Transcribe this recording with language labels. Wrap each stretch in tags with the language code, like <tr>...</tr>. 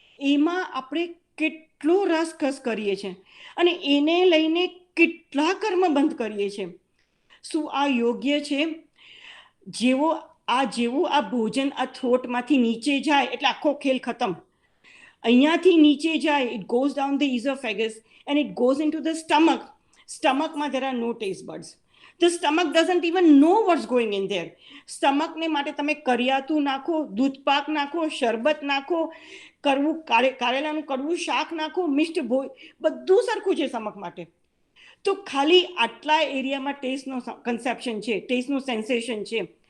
<gu>એમાં આપણે કેટલો રસકસ કરીએ છીએ અને એને લઈને કેટલા કર્મ બંધ કરીએ છીએ. શું આ યોગ્ય છે? જેવું આ ભોજન આ થ્રોટમાંથી નીચે જાય એટલે આખો ખેલ ખતમ. અહીંયાથી નીચે જાય,</gu> <en>It goes down the oesophagus and it goes into the stomach. સ્ટમકમાં there are no taste buds. The stomach doesn't even know what's going in there.</en> <gu>સ્ટમકને માટે તમે કરિયાતું નાખો, દૂધપાક નાખો, શરબત નાખો, કરવું કારેલાનું કડવું શાક નાખો, મિષ્ટ બધું સરખું છે સ્ટમક માટે. તો ખાલી આટલા એરિયામાં ટેસ્ટનો કન્સેપ્શન છે, ટેસ્ટનું સેન્સેશન છે.</gu>